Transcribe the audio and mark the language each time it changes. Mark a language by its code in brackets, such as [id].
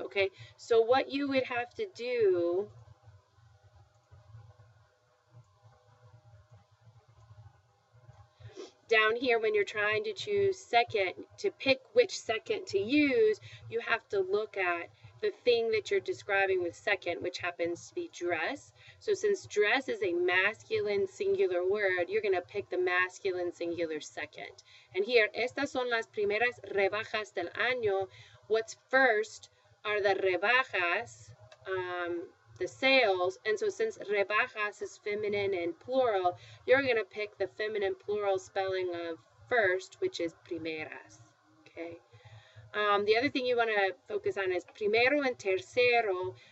[en] Okay, so what you would have to do down here when you're trying to choose second, to pick which second to use, you have to look at the thing that you're describing with second, which happens to be dress. So since dress is a masculine singular word, you're going to pick the masculine singular second. [es] And here, estas son las primeras rebajas del año. [en] What's first are the rebajas, the sales. And so since rebajas is feminine and plural, you're going to pick the feminine plural spelling of first, which is primeras. Okay. The other thing you want to focus on is primero and tercero.